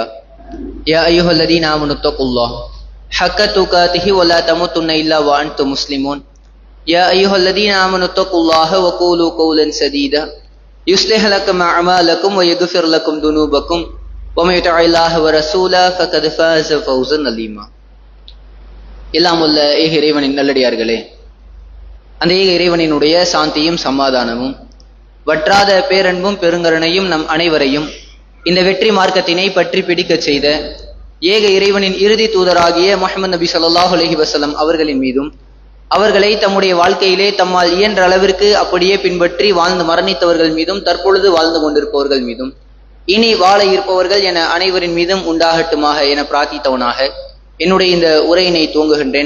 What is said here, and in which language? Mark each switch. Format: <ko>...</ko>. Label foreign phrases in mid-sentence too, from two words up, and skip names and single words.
<ar>يا أيها الذين آمنوا اتقوا الله حق تقاته ولا تموتن إلا وأنتم مسلمون. يا أيها الذين آمنوا اتقوا الله وقولوا قولا سديدا يصلح لكم أعمالكم ويغفر لكم ذنوبكم ومن يطع الله ورسوله فقد فاز فوزا عظيما.</ar> <ta>எல்லாம் உள்ள ஏக இறைவனின் நல்லடியார்களே, அந்த ஏக இறைவனினுடைய சாந்தியும் சமாதானமும் வற்றாத பேரன்பும் பெருங்கருணையும் நம் அனைவரையும் இந்த வெற்றி மார்க்கத்தினை பற்றி பிடிக்க செய்த ஏக இறைவனின் இறுதி தூதராகிய முஹம்மது நபி</ta> <ar>صلى الله عليه وسلم</ar> <ta>அவர்களின் மீதும், அவர்களை தம்முடைய வாழ்க்கையிலே தம்மால் இயன்ற அளவிற்கு அப்படியே பின்பற்றி வாழ்ந்து மரணித்தவர்கள் மீதும், தற்பொழுது வாழ்ந்து கொண்டிருப்பவர்கள் மீதும், இனி வாழ இருப்பவர்கள் என அனைவரின் மீதும் உண்டாகட்டுமாக என பிரார்த்தித்தவனாக என்னுடைய இந்த உரையினை துவங்குகின்றேன்.</ta>